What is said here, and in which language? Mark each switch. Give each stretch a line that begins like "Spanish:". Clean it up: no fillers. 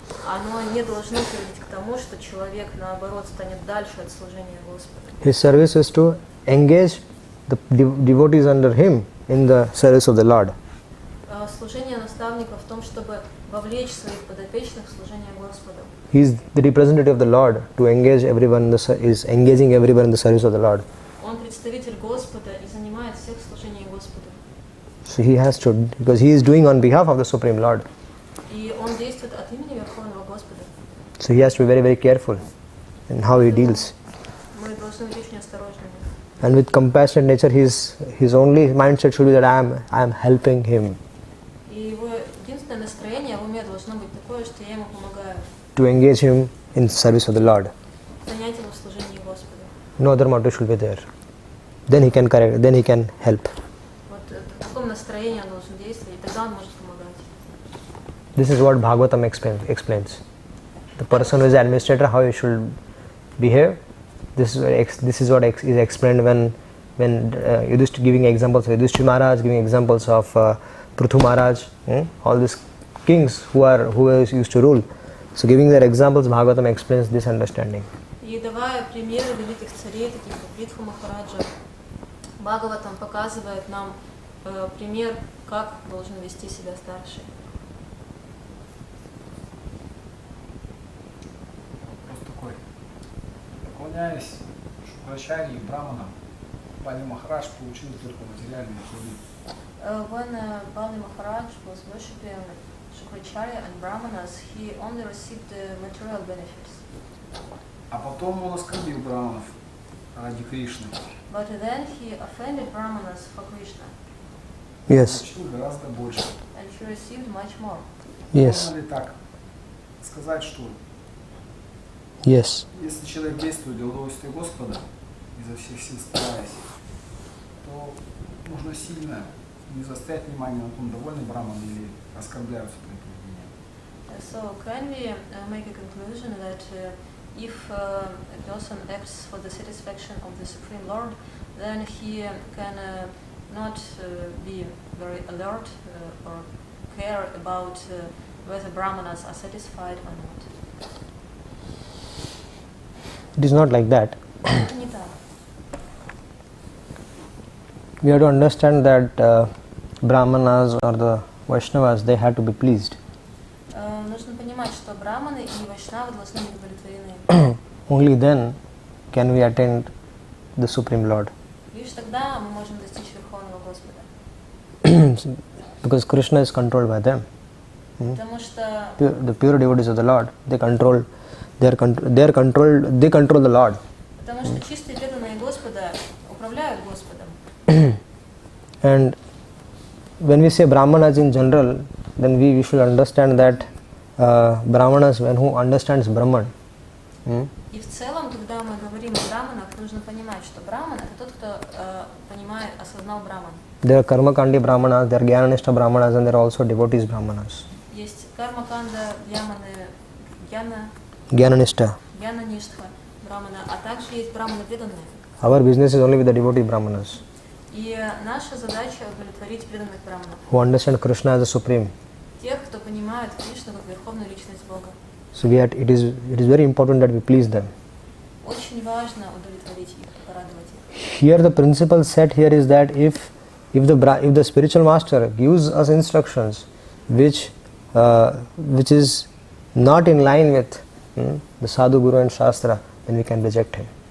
Russian: Оно не должно приводить к тому, что человек, наоборот, станет дальше от служения Господу.
English: His service is to engage the devotees under him in the service of the Lord.
Russian: Служение наставника в том, чтобы вовлечь своих подопечных в служение Господу.
English: He is the representative of the Lord to engage everyone is engaging everyone in the service of the Lord.
Russian: Он представитель Господа и занимает всех в служении Господу.
English: So he has to, because he is doing on behalf of the Supreme Lord.
Russian: И он действует от имени Верховного Господа.
English: So he has to be very, very careful in how he deals.
Russian: Мы должны быть очень осторожными.
English: And with compassionate nature, his only mindset should be that I am helping him.
Russian: И его единственное настроение в уме должно быть такое, что я ему помогаю.
English: To engage him in service of the Lord.
Russian: Занять его в служении Господа.
English: No other motive should be there. Then he can correct. Then he can help.
Russian: Вот в таком настроении он должен действовать, и тогда он может помогать.
English: This is what Bhagavatam explains. The person who is administrator, how he should behave. This is what is explained when Yudhishthira giving examples of Yudhishthira Maharaj, giving examples of Prithu Maharaj, all these kings who used to rule. So giving their examples, Bhagavatam explains this understanding.
Russian: И давая примеры великих царей, таких как Притху Махараджа, Бхагаватам показывает нам пример, как должен вести себя старший. Вопрос такой. Поклоняясь Шукрачарье и Браманам, Бали Махарадж получил только материальные плоды.
English: When Bali Maharaj was worshipping Shukracharya and Brahmanas, he only received the material benefits.
Russian: А потом он оскорбил Браманов ради Кришны.
English: But then he offended Brahmanas for Krishna. Yes.
Russian: Получил гораздо больше.
English: And he received much more. Yes.
Russian: Можно ли так сказать, что
English: Yes.
Russian: если человек действует для удовольствия Господа, изо всех сил стараясь, то можно сильно не заострять внимание на том, довольны Браманы или оскорбляются твоим поведением.
English: So can we make a conclusion that if a person acts for the satisfaction of the Supreme Lord, then he can not be very alert or care about whether Brahmanas are satisfied or not. It is not like that.
Russian: Это не так.
English: We have to understand that Brahmanas or the Vaishnavas, they had to be pleased.
Russian: Нужно понимать, что браманы и вайшнавы должны быть удовлетворены.
English: Only then can we attain the Supreme Lord.
Russian: Лишь тогда мы можем достичь Верховного Господа.
English: Because Krishna is controlled by them.
Russian: Потому что
English: The pure devotees of the Lord, they control the Lord.
Russian: Потому что чистые преданные Господа управляют Господом.
English: And when we say Brahmanas in general, then we should understand that Brahmanas, when who understands Brahman.
Russian: И в целом, когда мы говорим о браманах, нужно понимать, что браман — это тот, кто понимает, осознал браман.
English: There are Karmakandi Brahmanas, there are Jnananishta Brahmanas, and there are also devotees Brahmanas.
Russian: Есть кармаканда, бьяманы,
English: Jnananishta.
Russian: Ништха брамана, а также есть браманы преданные.
English: Our business is only with the devotee Brahmanas,
Russian: И наша задача удовлетворить преданных браманов.
English: who understand Krishna as the Supreme.
Russian: Тех, кто понимает Кришну как верховную личность Бога.
English: So it is very important that we please them.
Russian: Очень важно удовлетворить их, порадовать их.
English: Here the principle set here is that if the spiritual master gives us instructions which is not in line with the sadhu, guru and shastra, then we can reject him.